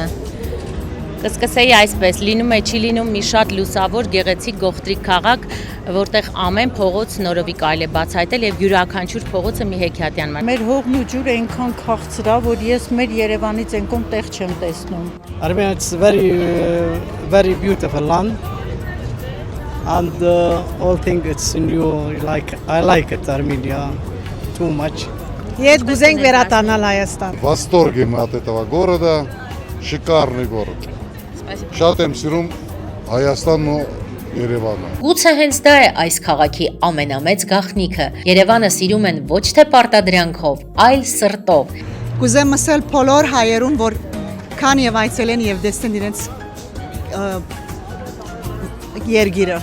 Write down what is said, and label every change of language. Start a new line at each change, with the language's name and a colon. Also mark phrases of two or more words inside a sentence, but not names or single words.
Armenian: Կսկսեի այսպես, լինում է չի լինում մի շատ լուսավոր, գեղեցիկ, գողտրիկ քաղաք, որտեղ ամեն փողոց նորովի կարելի է բացահայտել եւ յուրաքանչյուր փողոցը մի հեքիաթյան մար։ Մեր հողն ու ջուրը այնքան քաղցր է, որ ես մեր Երևանից այնքան տեղ չեմ տեսնում։
English: Armenia it's very beautiful land, and all thing it's new. I like it Armenia too much.
Armenian: Ես գուզենք վերադառնալ Հայաստան։
Russian: Восторге мы от этого города, шикарный город.
Armenian: Շատ եմ սիրում Հայաստանն ու Երևանը։ Գուցե հենց դա է այս քաղաքի ամենամեծ գաղտնիքը։ Երևանը սիրում են ոչ թե պարտադրանքով, այլ սրտով։ Կուզեմ ասել բոլոր հայերուն, որ քան եւ այցել են եւ տեսնեն իրենց երգիրը։